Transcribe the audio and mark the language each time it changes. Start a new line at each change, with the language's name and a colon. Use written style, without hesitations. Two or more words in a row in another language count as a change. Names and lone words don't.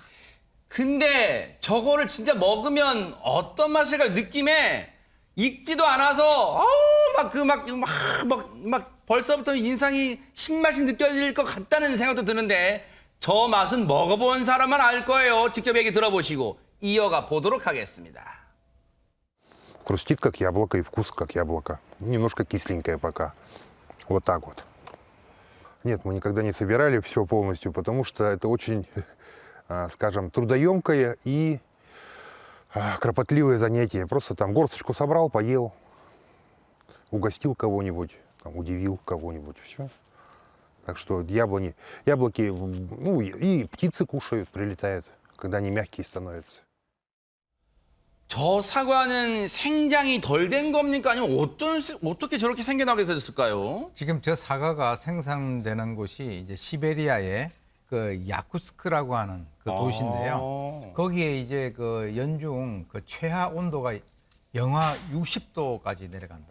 Korean: 근데 저거를 진짜 먹으면 어떤 맛일까 느낌에 익지도 않아서 막 벌써부터 인상이 신맛이 느껴질 것 같다는 생각도 드는데 저 맛은 먹어본 사람만 알 거예요. 직접 얘기 들어보시고 이어가 보도록 하겠습니다.
Russian: Хрустит как яблоко и вкус как яблоко. Немножко кисленькое пока. Вот так вот. Нет, мы никогда не собирали все полностью, потому что это очень, скажем, трудоемкое и кропотливое занятие. Просто там горсточку собрал, поел, угостил кого-нибудь, удивил кого-нибудь. Все. Так что яблоки, ну и птицы кушают, прилетают, когда они мягкие становятся.
Korean: 저 사과는 생장이 덜 된 겁니까? 아니면 어떻게 저렇게 생겨나게 됐을까요? 지금 저 사과가 생산되는 곳이 이제 시베리아의 그 야쿠츠크라고 하는 그 도시인데요. 거기에 이제 그 연중 그 최하 온도가 영하 60도까지 내려간다.